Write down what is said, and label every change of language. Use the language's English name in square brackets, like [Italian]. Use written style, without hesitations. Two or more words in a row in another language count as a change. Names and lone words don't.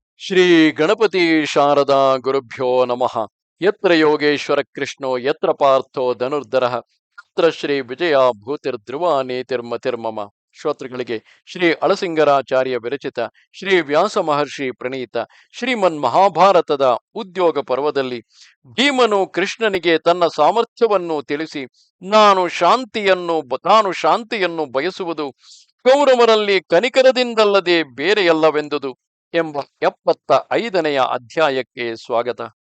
[Sanskrit] ಶ್ರೀ ಗಣಪತಿ ಶಾರದಾ ಗುರುಭ್ಯೋ ನಮಃ. ಯತ್ರ ಯೋಗೇಶ್ವರ ಕೃಷ್ಣೋ ಯತ್ರ ಪಾರ್ಥೋ ಧನುರ್ಧರಃ ತತ್ರ ಶ್ರೀ ವಿಜಯ ಭೂತಿರ್ಧ್ರುವ ನೀತಿರ್ಮತಿರ್ಮಮ. [Kannada] ಶ್ರೋತೃಗಳಿಗೆ ಶ್ರೀ ಅಳಸಿಂಗರಾಚಾರ್ಯ ವಿರಚಿತ ಶ್ರೀ ವ್ಯಾಸ ಮಹರ್ಷಿ ಪ್ರಣೀತ ಶ್ರೀಮನ್ ಮಹಾಭಾರತದ ಉದ್ಯೋಗ ಪರ್ವದಲ್ಲಿ ಭೀಮನು ಕೃಷ್ಣನಿಗೆ ತನ್ನ ಸಾಮರ್ಥ್ಯವನ್ನು ತಿಳಿಸಿ ತಾನು ಶಾಂತಿಯನ್ನು ಬಯಸುವುದು ಕೌರವರಲ್ಲಿ ಕನಿಕರದಿಂದಲ್ಲದೆ ಬೇರೆಯಲ್ಲವೆಂದುದು ಎಂಬ 75ನೆಯ ಅಧ್ಯಾಯಕ್ಕೆ ಸ್ವಾಗತ.